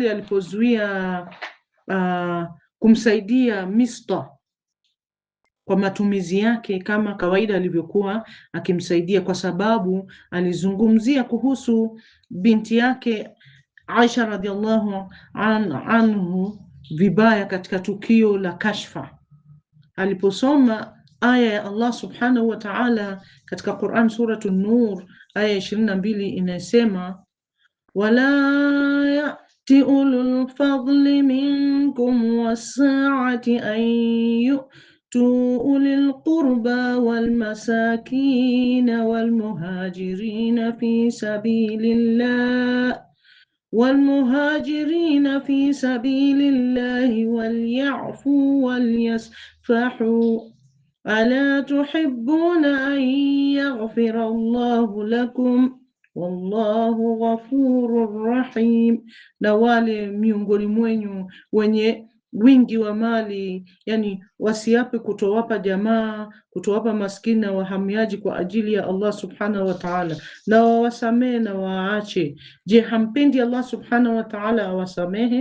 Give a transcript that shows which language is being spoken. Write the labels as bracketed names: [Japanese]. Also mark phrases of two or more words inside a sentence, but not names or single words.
[Swahili] kumsaidia Mista kwa matumizi yake kama kawaida alivyokuwa akimsaidia, kwa sababu alizungumzia kuhusu binti yake Aisha [Arabic] رضي الله عنه [Swahili] vibaya katika tukio la kashfa. Aliposoma aya ya Allah [Arabic] سبحانه وتعالى [Swahili] katika Quran Suratu Nur aya 22 inasema, [Arabic] ولا يأتل أولو الفضل منكم والسعة أن أولي القربى والمساكين والمهاجرين في سبيل الله وليعفوا وليصفحوا ألا تحبون أن يغفر الله لكم والله غفور رحيم. [Swahili] Na wale miongoni mwenyu wenye wingi wa mali, yani wasiape kutowapa jamaa, kutowapa maskini na wahamiaji kwa ajili ya Allah [Arabic] سبحانه وتعالى, [Swahili] na wawasamehe na waache. Je, hampendi Allah [Arabic] سبحانه وتعالى [Swahili] awasamehe?